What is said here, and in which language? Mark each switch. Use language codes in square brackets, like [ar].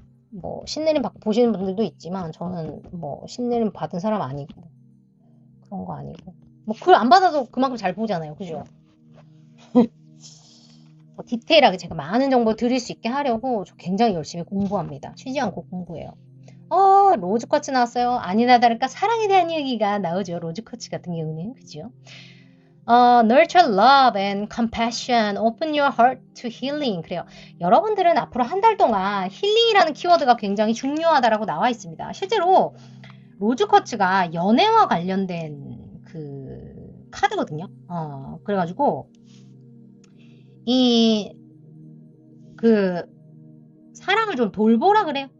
[ko] 뭐 신내림 받고 보시는 분들도 있지만 저는 뭐 신내림 받은 사람 아니고 그런 거 아니고, 뭐 그걸 안 받아도 그만큼 잘 보잖아요. 그죠? 디테일하게 제가 많은 정보 드릴 수 있게 하려고 저 굉장히 열심히 공부합니다. 쉬지 않고 공부해요. 로즈쿼츠 나왔어요. 아니나 다를까 사랑에 대한 이야기가 나오죠. 로즈쿼츠 같은 경우는. 그죠? [en] nurture love and compassion, open your heart to healing. [ko] 그래요. 여러분들은 앞으로 한 달 동안 힐링이라는 키워드가 굉장히 중요하다라고 나와 있습니다. 실제로 로즈쿼츠가 연애와 관련된 그 카드거든요. 그래가지고 그 사랑을 좀 돌보라 그래요.